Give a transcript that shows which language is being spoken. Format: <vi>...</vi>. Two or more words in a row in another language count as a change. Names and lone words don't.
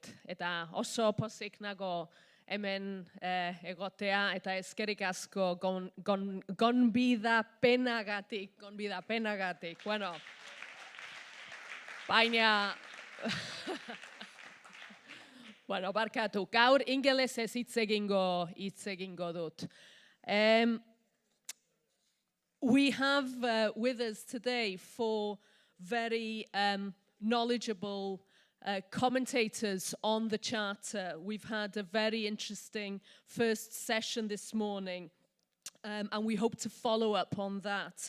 <eu>Eta oso pozik nago hemen egotea, eta eskerrik asko gonbidapenagatik. Bueno, baina... Bueno, barkatu, gaur ingelesez hitz egingo dut.</eu> <en>We have with us today 4 very knowledgeable commentators on the Charter. We've had a very interesting first session this morning, and we hope to follow up on that.</en>